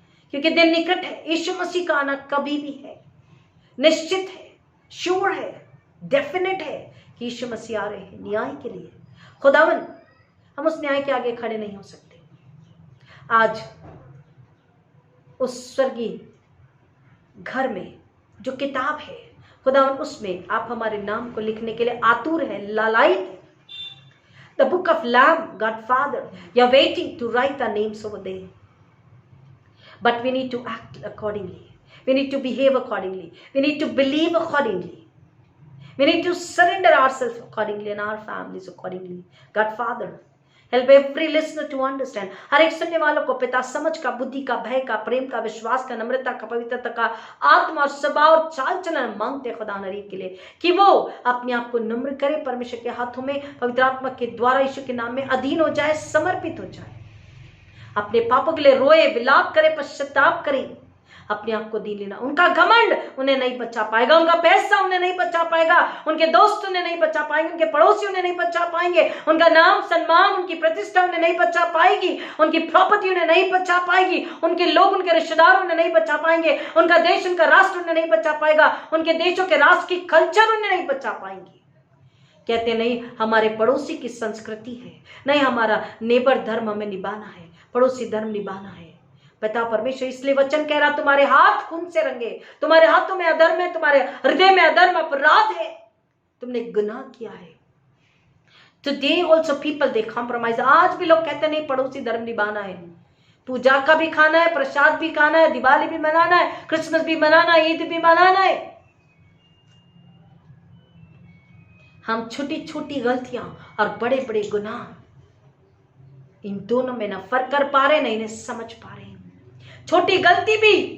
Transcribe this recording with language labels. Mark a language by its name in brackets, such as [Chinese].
[Hindi] क्योंकि दिन निकट है, यीशु मसीह का आना कभी भी है, निश्चित है, श्योर है, डेफिनेट है कि यीशु मसीह आ रहे हैं न्याय के लिए। खुदावन हम उस न्याय के आगे खड़े नहीं हो सकते। आज उस स्वर्गीय घर में जो किताब है खुदावन, उसमें आप हमारे नाम को लिखने के लिए आतुर है, लालायित है। [English] The book of Lamb, God Father, you're waiting to write our names over there. But we need to act accordingly. We need to behave accordingly. We need to believe accordingly. We need to surrender ourselves accordingly and our families accordingly. God Father, help every listener to understand. [Hindi] हर एक सुनने वालों को पिता समझ का, बुद्धि का, भय का, प्रेम का, विश्वास का, नम्रता का, पवित्रता का, आत्मा और स्वभाव और चाल चलन मांगते खुदा नरीब के लिए कि वो अपने आप को नम्र करे, परमेश्वर के हाथों में पवित्र आत्मा के द्वारा यीशु के नाम में अधीन हो जाए, समर्पित हो जाए, अपने पापों के लिए रोए, विलाप करे, पश्चाताप करे, अपने आप को दीन लेना। उनका घमंड उन्हें नहीं बचा पाएगा, उनका पैसा उन्हें नहीं बचा पाएगा, उनके दोस्त उन्हें नहीं बचा पाएंगे, उनके पड़ोसी उन्हें नहीं बचा पाएंगे, उनका नाम, सम्मान, उनकी प्रतिष्ठा उन्हें नहीं बचा पाएगी, उनकी प्रॉपर्टी उन्हें नहीं बचा पाएगी, उनके लोग, उनके रिश्तेदार उन्हें नहीं बचा पाएंगे, उनका देश, उनका राष्ट्र उन्हें नहीं बचा पाएगा, उनके देशों के राष्ट्र की कल्चर उन्हें नहीं बचा पाएंगे। कहते नहीं हमारे पड़ोसी की संस्कृति है, नहीं हमारा नेबर धर्म हमें निभाना है, पड़ोसी धर्म निभाना है। पिता परमेश्वर इसलिए वचन कह रहा, तुम्हारे हाथ खून से रंगे, तुम्हारे हाथों में अधर्म है, तुम्हारे हृदय में अधर्म, अपराध है, तुमने गुनाह किया है। [English] Today also people they compromise। [Hindi] आज भी लोग कहते नहीं पड़ोसी धर्म निभाना है, पूजा का भी खाना है, प्रसाद भी खाना है, दिवाली भी मनाना है, क्रिसमस भी मनाना है, ईद भी मनाना है। हम छोटी छोटी गलतियां और बड़े बड़े गुनाह, इन दोनों में ना फर्क कर पा रहे, ना इन्हें समझ पा रहे। छोटी गलती भी